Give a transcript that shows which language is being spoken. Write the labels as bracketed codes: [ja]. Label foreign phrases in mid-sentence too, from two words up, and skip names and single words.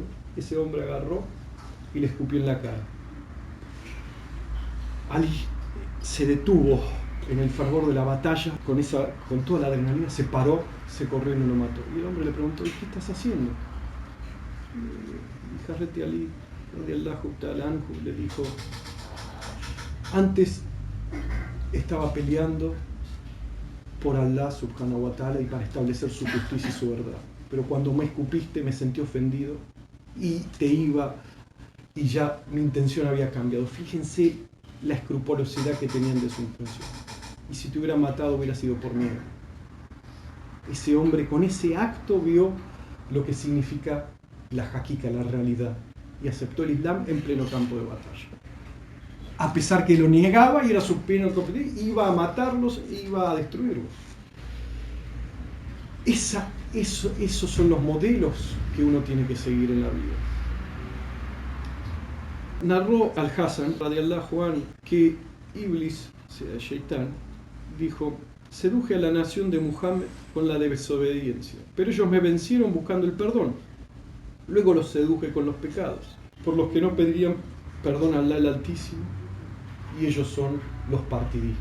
[es] Ese hombre agarró y le escupió en la cara. Ali se detuvo en el fervor de la batalla, con toda la adrenalina, se paró, se corrió y no lo mató. Y el hombre le preguntó, ¿y qué estás haciendo? Y Hazrat Ali [ar] رضي الله تعالى عنه [es] le dijo, antes estaba peleando por Allah [ar] سبحانه وتعالى [es] y para establecer su justicia y su verdad, pero cuando me escupiste me sentí ofendido y ya mi intención había cambiado. Fíjense la escrupulosidad que tenían de su intención, y si te hubiera matado hubiera sido por miedo. Ese hombre con ese acto vio lo que significa la háqiqa, la realidad, y aceptó el Islam en pleno campo de batalla. A pesar que lo negaba y era su pena, iba a matarlos, iba a destruirlos. Esos son los modelos que uno tiene que seguir en la vida. Narró Al-Hasan, [ar] رضي الله عنه, [es] que Iblis, o sea, Shaitán, dijo: seduje a la nación de Muhammad con la desobediencia, pero ellos me vencieron buscando el perdón. Luego los seduje con los pecados, por los que no pedirían perdón a Allah el Altísimo, y ellos son los partidismos.